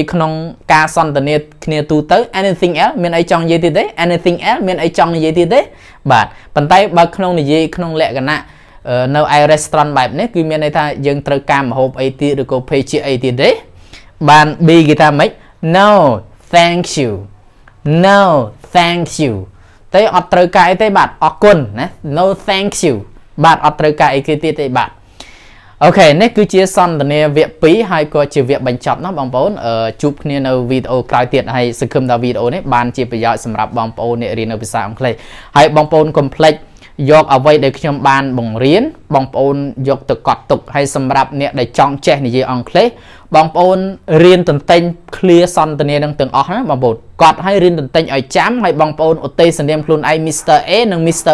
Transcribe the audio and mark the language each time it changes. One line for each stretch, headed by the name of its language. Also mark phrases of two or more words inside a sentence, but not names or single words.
Khmer: ក្នុងការសន្ទនាគ្នាទូទៅ
English: anything else
Khmer: មានអីចង់និយាយទៀតទេ
English: anything else
Khmer: មានអីចង់និយាយទៀតទេបាទប៉ុន្តែបើក្នុងនិយាយក្នុងលក្ខណៈនៅឯ restaurant បែបនេះគឺមានន័យថាយើងត្រូវការម្ហូបអី ទៀតឬក៏ភេសជ្ជៈអីទៀតទេបាន B គេថាម៉េច
English: no thank you no thank you
Khmer: តែអត់ត្រូវការអីទេបាទអរគុណណា
English: no thank you
Khmer: បាទអត់ ត្រូវការអីគេទៀតទេបាទអូខេនេះគឺជាសន្ទនាវគ្គ2ហើយក៏ជាវគ្គបញ្ចប់ណាបងប្អូនជួបគ្នានៅវីដេអូក្រោយទៀតហើយសង្ឃឹមថាវីដេអូនេះបានជាប្រយោជន៍សម្រាប់បងប្អូនអ្នករៀននៅភាសាអង់គ្លេសហើយបងប្អូនកុំភ្លេចយកអ្វីដែលខ្ញុំបានបង្រៀនបងប្អូនយកទៅកត់ទុកហើយសម្រាប់អ្នកដែលចង់ចេះនិយាយអង់គ្លេសបងប្អូនរៀនតន្ទិញ clear សន្ទនានឹងទាំងអស់ណាបងប្អូនកត់ឲ្យរៀនតន្ទិញឲ្យចាំហើយបងប្អូនឧទ្ទេសនាមខ្លួនឯង Mr. A និង Mr.